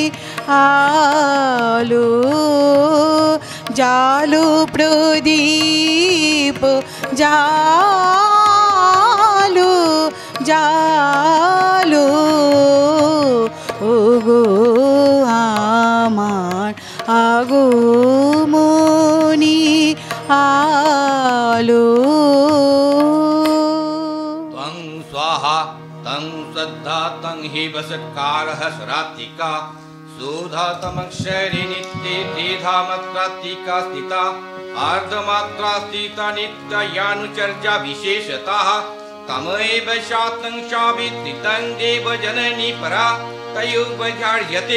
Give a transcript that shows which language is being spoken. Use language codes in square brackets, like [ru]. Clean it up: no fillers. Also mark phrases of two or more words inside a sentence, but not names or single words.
[bn] আলো জালো প্রদীপ জালো জালো ওগো আমার আগমনী আলো [sa] त्वं स्वाहा तं श्रद्धा तं हि वसत्कारः स्रात्तिका सुधा तमक्षरि नित्ये त्रिधामत्रात्तिका स्थिता अर्धमात्रा स्थिता नित्यानुचर्या विशेषतः तमैव शातं शावित्रितं देवजननी परा तयोर्वजार्यते